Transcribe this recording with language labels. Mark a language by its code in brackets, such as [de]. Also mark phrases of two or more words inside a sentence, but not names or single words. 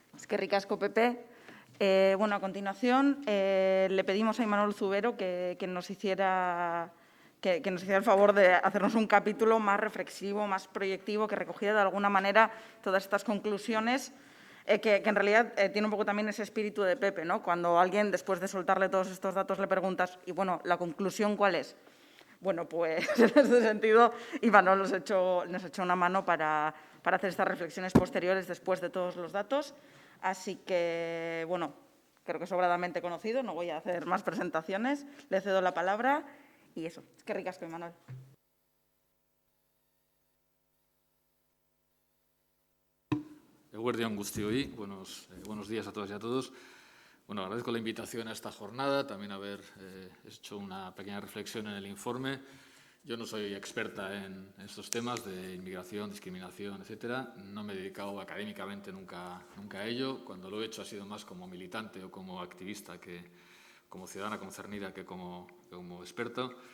[eu] Eskerrik asko, Pepe. [es] Bueno, a continuación le pedimos a Imanol Zubero que nos hiciera el favor de hacernos un capítulo más reflexivo, más proyectivo, que recogiera de alguna manera todas estas conclusiones, que en realidad tiene un poco también ese espíritu de Pepe, ¿no? Cuando alguien, después de soltarle todos estos datos, le preguntas, y bueno, ¿la conclusión cuál es? Bueno, pues en ese sentido, Imanol nos echó una mano para hacer estas reflexiones posteriores después de todos los datos. Así que, bueno, creo que sobradamente conocido, no voy a hacer más presentaciones. Le cedo la palabra y eso. [eu] Eskerrik asko, Imanol. Eguerdi on guztioi, [es] buenos días a todas y a todos. Bueno, agradezco la invitación a esta jornada, también haber hecho una pequeña reflexión en el informe. Yo no soy experta en estos temas de inmigración, discriminación, etcétera. No me he dedicado académicamente nunca a ello. Cuando lo he hecho ha sido más como militante o como activista que como ciudadana concernida que como experto.